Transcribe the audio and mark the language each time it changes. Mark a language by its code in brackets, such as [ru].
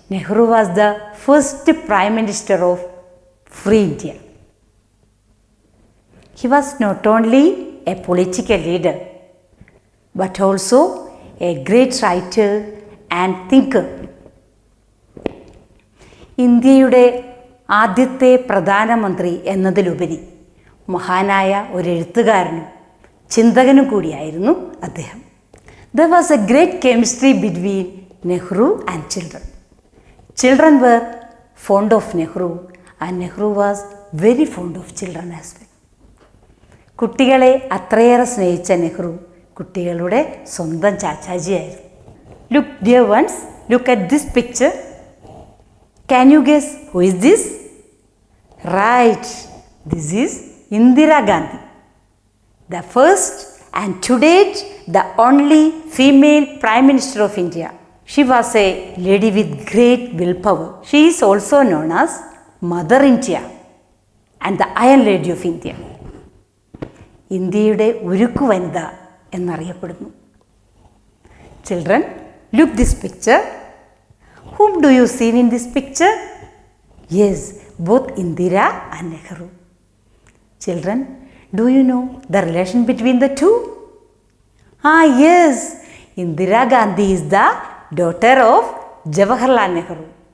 [en] Nehru was the first Prime Minister of Free India. He was not only a political leader, but also a great writer and thinker. [ml] ഇന്ത്യയുടെ ആദ്യത്തെ പ്രധാനമന്ത്രി എന്നതിലുപരി മഹാനായ ഒരു എഴുത്തുകാരനും ചിന്തകനും കൂടിയായിരുന്നു അദ്ദേഹം. [en] There was a great chemistry between Nehru and children. Children were fond of Nehru and Nehru was very fond of children as well. [ml] കുട്ടികളെ അത്രയേറെ സ്നേഹിച്ച നെഹ്റു കുട്ടികളുടെ സ്വന്തം ചാച്ചാജിയായിരുന്നു. [en] Look dear ones, look at this picture. Can you guess who is this? Right, this is Indira Gandhi, the first and to date the only female Prime Minister of India. She was a lady with great willpower. She is also known as Mother India and the Iron Lady of India. [ml] ഇന്ത്യയുടെ ഉരുക്കു വനിത എന്നറിയപ്പെടുന്നു. [en] Children, look this picture. Whom do you see in this picture? Yes, both Indira and Nehru. Children, do you know the relation between the two? Yes, Indira Gandhi is the daughter of Jawaharlal Nehru.